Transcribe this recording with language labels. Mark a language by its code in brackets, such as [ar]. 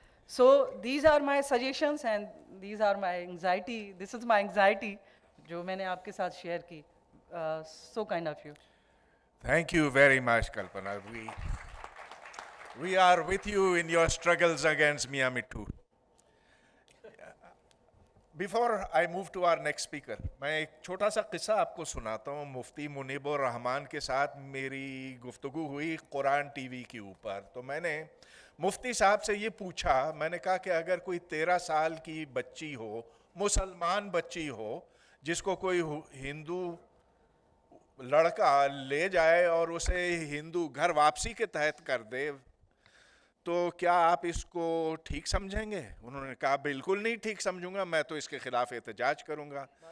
[en] So these are my suggestions and these are my anxiety. This is my anxiety [ur] جو میں نے آپ کے ساتھ شیئر کی. [en] So kind of you. Thank you very much, Kalpana. We are with you in your struggles against Miyamittu. Before I move to our next speaker, [ur] میں ایک چھوٹا سا قصہ آپ کو سناتا ہوں. مفتی منیب الرحمان کے ساتھ میری گفتگو ہوئی قرآن ٹی وی کے اوپر. تو میں نے مفتی صاحب سے یہ پوچھا, میں نے کہا کہ اگر کوئی 13 سال کی بچی ہو, مسلمان بچی ہو, جس کو کوئی ہندو لڑکا لے جائے اور اسے ہندو گھر واپسی کے تحت کر دے, تو کیا آپ اس کو ٹھیک سمجھیں گے؟ انہوں نے کہا بالکل نہیں ٹھیک سمجھوں گا, میں تو اس کے خلاف احتجاج کروں گا.